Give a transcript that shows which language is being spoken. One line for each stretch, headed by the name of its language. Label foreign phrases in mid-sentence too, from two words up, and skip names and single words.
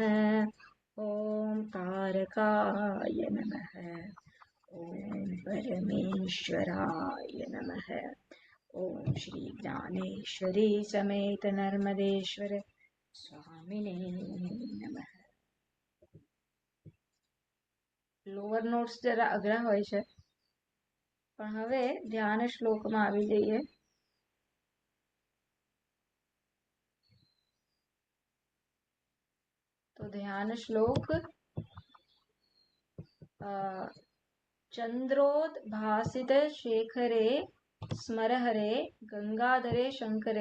Sanskrit: ॐ तारकाय नमः। ॐ परमेश्वराय नमः। ॐ श्री ज्ञानेश्वरी समेत नर्मदेश्वर स्वामिने नमः।
English: lower notes
Gujarati: જરા અઘરા હોય છે, પણ હવે ધ્યાન શ્લોકમાં આવી જઈએ. તો ધ્યાન શ્લોક
Sanskrit: ચંદ્રોદભાસિત શેખરે સ્મરહરે ગંગાધરે શંકરે.